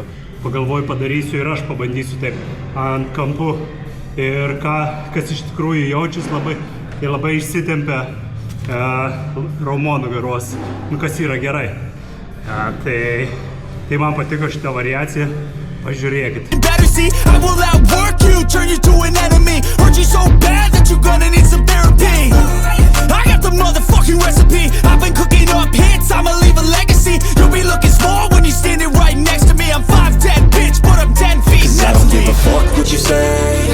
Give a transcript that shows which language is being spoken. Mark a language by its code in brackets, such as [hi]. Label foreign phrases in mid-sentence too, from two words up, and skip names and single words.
[lt] Pagalvoju, padarysiu ir aš pabandysiu taip ant kampų. Ir kas iš tikrųjų jaučias labai išsitempia raumo nugaros, kas yra gerai. Tai man patiko šitą variaciją, pažiūrėkit. [en] I will outwork you, turn you to an enemy. Hurt you so bad that you're gonna need some therapy. I got the motherfucking recipe. I've been cooking up hits, I'ma leave a legacy. You'll be looking small when you're standing right next to me. I'm 5'10", bitch, but I'm 10 feet next to me. 'Cause I don't give a fuck what you say.